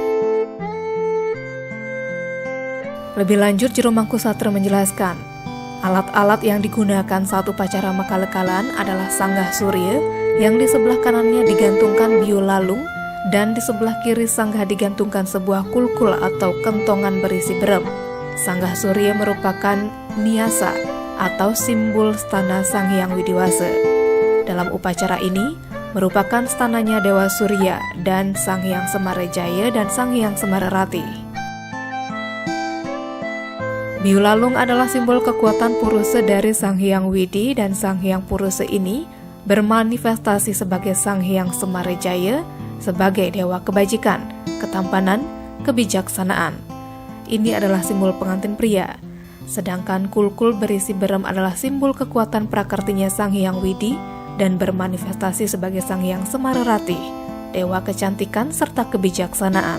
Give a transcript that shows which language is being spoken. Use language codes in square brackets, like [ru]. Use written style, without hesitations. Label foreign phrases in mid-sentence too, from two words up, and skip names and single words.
[id] Lebih lanjut, Jerome Mangku Sastra menjelaskan, alat-alat yang digunakan saat upacara Makalakalan adalah sanggah surya yang di sebelah kanannya digantungkan biolalung dan di sebelah kiri sanggah digantungkan sebuah kulkul atau kentongan berisi berem. Sanggah surya merupakan niasa atau simbol stana Sang Hyang Widiwasa. Dalam upacara ini merupakan stananya Dewa Surya dan Sang Hyang Semarajaya dan Sang Hyang Semararati. Biolalung adalah simbol kekuatan Purusa dari Sang Hyang Widi dan Sang Hyang Purusa ini bermanifestasi sebagai Sang Hyang Semarajaya sebagai dewa kebajikan, ketampanan, kebijaksanaan. Ini adalah simbol pengantin pria. Sedangkan kulkul berisi berem adalah simbol kekuatan prakartinya Sang Hyang Widi dan bermanifestasi sebagai Sang Hyang Semararati, dewa kecantikan serta kebijaksanaan.